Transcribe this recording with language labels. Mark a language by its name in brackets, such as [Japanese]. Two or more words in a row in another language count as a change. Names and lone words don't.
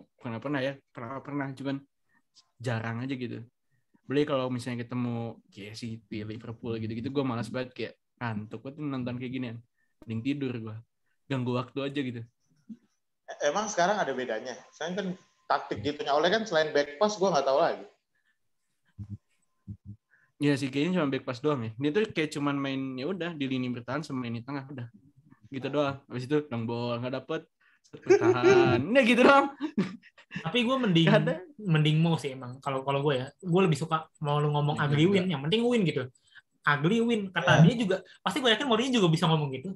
[Indonesian] Pernah ya, pernah cuman jarang aja gitu. Beli kalau misalnya ketemu kayak City, Liverpool gitu-gitu, gue malas banget kayak ngantuk banget nonton kayak ginian. Mending tidur gue, ganggu waktu aja gitu. Emang sekarang ada bedanya. Saya kan taktik gitunya oleh kan selain [English] back pass [Indonesian] gue nggak tahu lagi. Ya sih kayaknya cuma [English] back pass [Indonesian] doang ya. Dia tuh kayak cuman main ya udah di lini bertahan sama lini tengah udah. Gitu doang. Habis itu [English] long ball [Indonesian] nggak dapet bertahan. Nah gitu doang. Tapi gue mending mau sih emang kalau gue ya. Gue lebih suka mau lu ngomong [English] ugly win, [Indonesian] yang penting win gitu. [English] Ugly win [Indonesian] kata dia juga pasti gue yakin Mourinho juga bisa ngomong gitu.